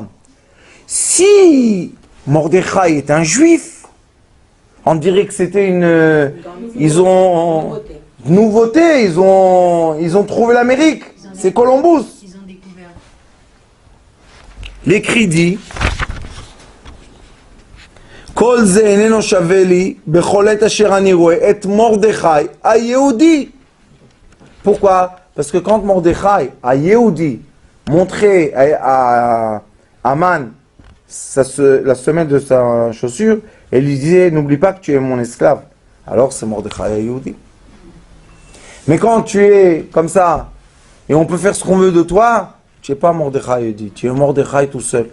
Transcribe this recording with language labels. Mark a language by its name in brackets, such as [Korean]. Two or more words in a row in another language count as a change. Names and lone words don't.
[French] Si Mordechai est un juif, on dirait que c'était ils ont nouveauté, ils ont trouvé l'Amérique. C'est Columbus. Ils ont découvert. L'écrit dit [Hebrew] כל זה איננו שוה לי בכל עת אשר אני ראה את מרדכי היהודי. [French] Pourquoi? Parce que quand Mordechai a Yehudi montré à Aman la semelle de sa chaussure, et lui disait, n'oublie pas que tu es mon esclave. Alors c'est Mordechai à Yehudi. Mais quand tu es comme ça, et on peut faire ce qu'on veut de toi, tu n'es pas Mordechai à Yehudi, tu es Mordechai tout seul.